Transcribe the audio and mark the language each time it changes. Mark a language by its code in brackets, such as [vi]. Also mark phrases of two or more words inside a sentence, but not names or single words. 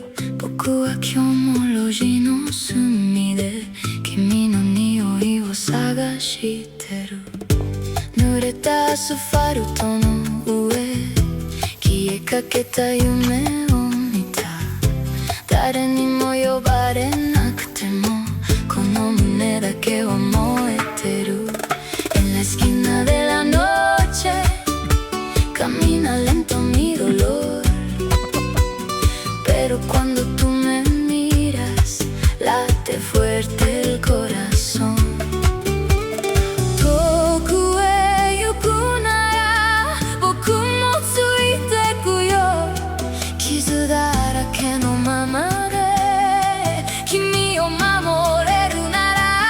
[ja] 僕は今日も路地の隅で君の匂いを探してる。濡れたアスファルトの上消えかけた夢を見た。誰にも呼ばれなくてもこの胸だけは燃えてる。 [es] En la esquina de la noche camina lento mi dolor, pero cuando tú me miras late fuerte el corazón. [ja] 遠くへ行くなら僕もついてくよ。傷だらけのままで君を守れるなら